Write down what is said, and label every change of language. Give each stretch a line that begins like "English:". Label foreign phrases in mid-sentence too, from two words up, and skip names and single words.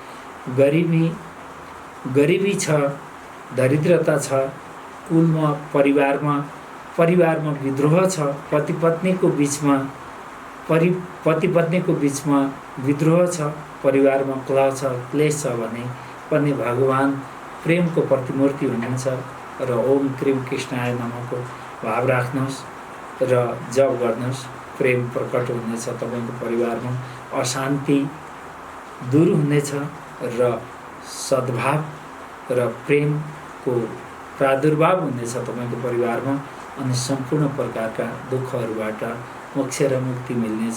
Nepali: गरिबी छ, दरिद्रता छ, कुलमा परिवारमा विद्रोह छ, पति पत्नीको बिचमा विद्रोह छ, परिवारमा कलह छ, क्लेश छ भने पनि भगवान प्रेमको प्रतिमूर्ति हुनुहुन्छ र
Sanskrit: ओम क्रीम कृष्णाय नमःको
Nepali: भाव राख्नुहोस् र जप गर्नुहोस्। प्रेम प्रकट हुनेछ, तपाईँको परिवारमा अशान्ति दूर हुनेछ र सद्भाव र प्रेमको प्रादुर्भाव हुनेछ तपाईँको परिवारमा। अनि सम्पूर्ण प्रकारका दुःखहरूबाट मोक्ष र मुक्ति मिल्नेछ।